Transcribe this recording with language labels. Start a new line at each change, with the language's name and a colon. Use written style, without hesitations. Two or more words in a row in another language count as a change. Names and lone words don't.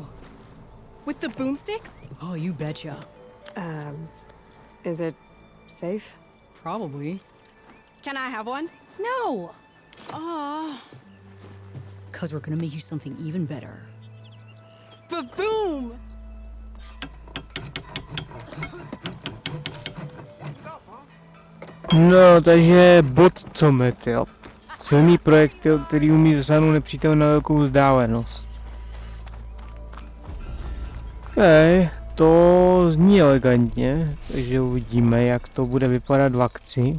English: With the boomsticks? Oh, you betcha. Is it safe? Probably. Can I have one? No! Oh, Because we're gonna make you something even better. ba-boom!
Czech: No, takže bodcomet, jo. Silný projektil, který umí zasáhnout nepřítel na velkou vzdálenost. Hej, to zní elegantně, takže uvidíme, jak to bude vypadat v akci.